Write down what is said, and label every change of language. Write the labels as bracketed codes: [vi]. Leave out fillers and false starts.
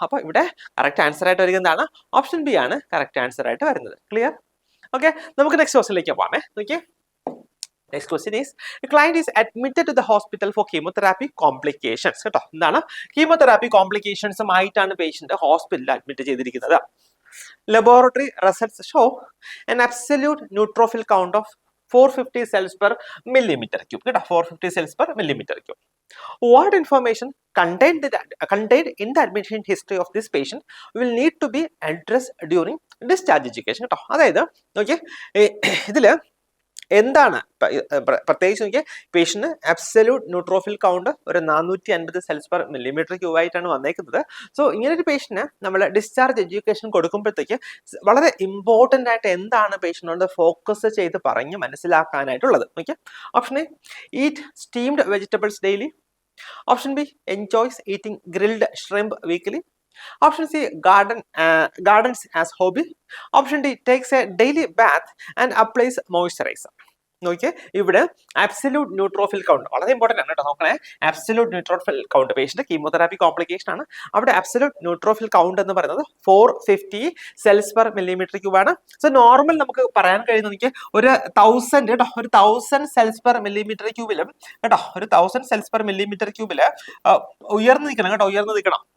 [ml] അപ്പൊ ഇവിടെ correct answer ആയിട്ട് വരുന്നതാണ് ഓപ്ഷൻ ബി ആണ് കറക്റ്റ് ആൻസർ ആയിട്ട് വരുന്നത്. ക്ലിയർ? ഓക്കെ, നമുക്ക് നെക്സ്റ്റ് ക്വസ്റ്റിലേക്ക് പോകാമേ. നോക്കിയേ, [en] next question is a client is admitted to the hospital for chemotherapy complications കേട്ടോ. [ml] എന്താണ് കീമോതെറാപ്പി കോംപ്ലിക്കേഷൻസും ആയിട്ടാണ് പേഷ്യന്റ് ഹോസ്പിറ്റലിൽ അഡ്മിറ്റ് ചെയ്തിരിക്കുന്നത്. [en] Laboratory results show an absolute neutrophil count of 450 cells per millimeter cube കേട്ടോ. 450 cells per millimeter cube. What information contained in the admission history of this patient will need to be addressed during discharge education കേട്ടോ. [ml] അതായത് നോക്കിയേ ഇതില് എന്താണ് പ്രത്യേകിച്ച് നോക്കിയാൽ patient absolute neutrophil count ഒരു 450 cells per millimetre cube ആയിട്ടാണ് വന്നേക്കുന്നത്. സോ ഇങ്ങനെ ഒരു പേഷ്യന്റിന് നമ്മൾ ഡിസ്ചാർജ് എഡ്യൂക്കേഷൻ കൊടുക്കുമ്പോഴത്തേക്ക് വളരെ ഇമ്പോർട്ടൻ്റ് ആയിട്ട് എന്താണ് പേഷ്യന്റിനോട് ഫോക്കസ് ചെയ്ത് പറഞ്ഞ് മനസ്സിലാക്കാനായിട്ടുള്ളത്. [en] Okay, option A eat steamed vegetables daily. Option B enjoys eating grilled shrimp weekly. Option C gardens as hobby. Option D takes a daily bath and applies moisturizer. [ml] നോക്കിയേ ഇവിടെ absolute neutrophil count വളരെ important ആണ് കേട്ടോ. നോക്കണേ, absolute neutrophil count patient chemotherapy complication ആണ്. അവിടെ absolute neutrophil count എന്ന് പറയുന്നത് 450 സെൽസ് പെർ മില്ലിമീറ്റർ ക്യൂബ് ആണ്. സോ നോർമൽ നമുക്ക് പറയാൻ കഴിയുന്നത് ഒരു 1000 കേട്ടോ, ഒരു 1000 സെൽസ് പെർ മില്ലിമീറ്റർ ക്യൂബിലും കേട്ടോ, ഒരു 1000 സെൽസ് പെർ മില്ലിമീറ്റർ ക്യൂബില് ഉയർന്നു നിൽക്കണം കേട്ടോ, ഉയർന്നു നിൽക്കണം.